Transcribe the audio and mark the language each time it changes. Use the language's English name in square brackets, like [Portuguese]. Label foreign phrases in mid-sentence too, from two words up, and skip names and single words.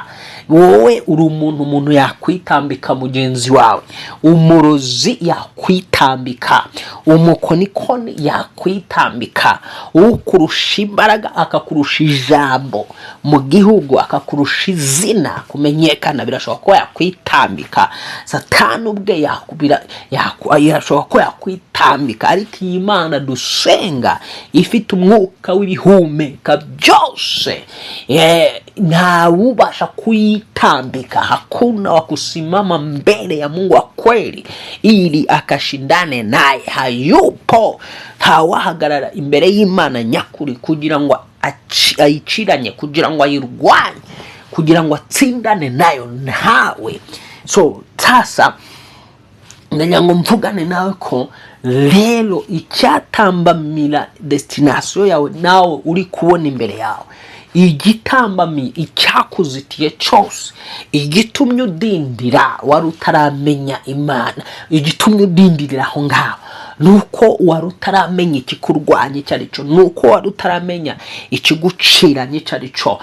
[Kinyarwanda] Wowe uri umuntu yakwitambika mugenzi wawe, umurozi yakwitambika, umukonikoni yakwitambika, ukurusha imbaraga akakurusha ijambo mu gihugu, akakurusha izina kumenyekana, birashoboka ko yakwitambika. Satani ubwe yarashoboka ko yakwitambika, ariko iyi Mana dusenga ifite umwuka w'ibihumeka byose, ntawubasha kuitambika. [Swahili] Hakuna wa kusimama mbele ya Mungu wa kweli ili akashindane naye, hayupo. [Kinyarwanda] Hawahagarara imbere y'Imana nyakuri kugira ngo ayiciranye, kugira ngo ayirwanye, kugira ngo atsindane nayo, ntawe. So sasa ngo mvugane nawe ko rero icyatambamira destination yawe nawe uri kubona imbere yawe, igitambami icyakuzitiye cyose, igitumye udindira wari utaramenya Imana, igitumye udindirira aho ngaho, nuko wari utaramenya ikikurwanya icyo ari cyo, nuko wari utaramenya ikiguciranye icyo ari cyo.